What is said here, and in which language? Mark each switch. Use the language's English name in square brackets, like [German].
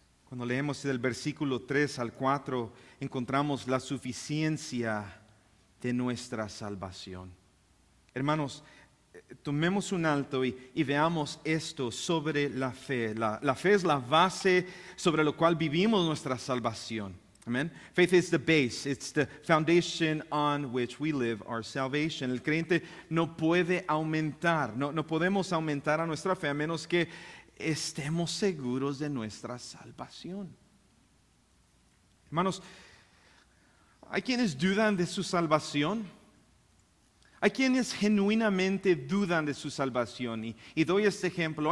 [Spanish] Cuando leemos del versículo 3 al 4, encontramos la suficiencia de nuestra salvación. Hermanos, tomemos un alto y veamos esto sobre la fe. La fe es la base sobre la cual vivimos nuestra salvación. [English] Amen. Faith is the base. It's the foundation on which we live our salvation. [Spanish] El creyente no puede aumentar, no podemos aumentar a nuestra fe a menos que estemos seguros de nuestra salvación. Hermanos, hay quienes dudan de su salvación. Hay quienes genuinamente dudan de su salvación. Y doy este ejemplo.